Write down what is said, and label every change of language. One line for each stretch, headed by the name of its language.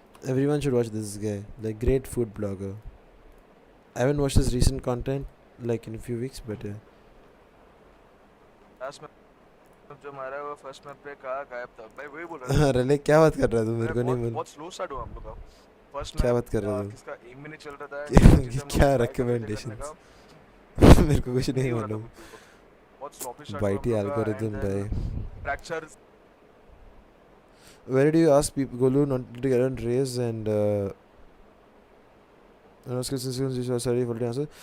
English: Everyone should watch this guy. Like, great food blogger. I haven't watched his recent content like in a few weeks, but yeah.
Hindi: Last में जो मारा वो first map पे कहाँ गायब था. भाई वही बोल रहा था. अरे क्या बात कर रहा है तू? मेरे को नहीं बोल. बहुत स्लो स्टार्ट हुआ हम लोग का.
English: first
Hindi: क्या बात कर रहा है? किसका एम भी नहीं चल रहा था. क्या recommendations? मेरे को कुछ नहीं मालूम. बहुत स्लॉपी स्टार्ट.
English: YT algorithm भाई. Fracture. Where did you ask people Golu not to get on raise and skills sorry for the answer.